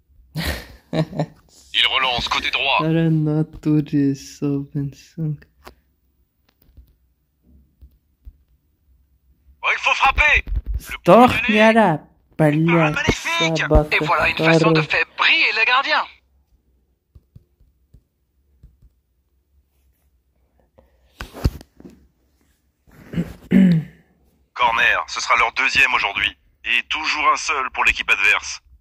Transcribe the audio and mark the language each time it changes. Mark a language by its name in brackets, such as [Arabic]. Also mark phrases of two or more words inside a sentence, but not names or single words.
[French] Il relance côté droit. [Russian] Ара натуре совенсунг. [French] Oh, il faut frapper. [Russian] Сдохни, ара, блядь, [French] Magnifique. [Russian] собака. [French] Et voilà une façon de [Russian] Хорош. [French] faire briller le gardien. Corner, ce sera leur deuxième aujourd'hui. Et toujours un seul pour l'équipe adverse.